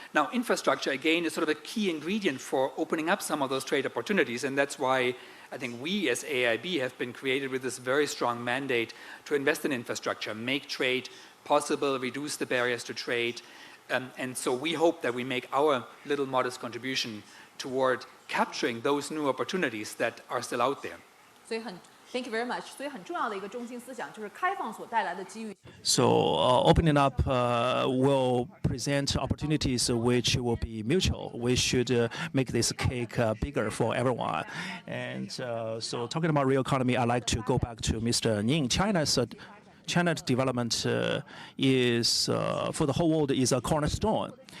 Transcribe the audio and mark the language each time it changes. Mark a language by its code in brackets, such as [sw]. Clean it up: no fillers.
[en] Now, infrastructure, again, is sort of a key ingredient for opening up some of those trade opportunities, and that's why I think we as AIIB have been created with this very strong mandate to invest in infrastructure, make trade possible, reduce the barriers to trade, and so we hope that we make our little modest contribution toward capturing those new opportunities that are still out there. Thank you very much. [zh] 所以很重要的一个中心思想就是开放所带来的机遇。 [en] So opening up will present opportunities which will be mutual. We should make this cake bigger for everyone. And so talking about real economy, I'd like to go back to Mr. Ning. China's development is, for the whole world, is a cornerstone.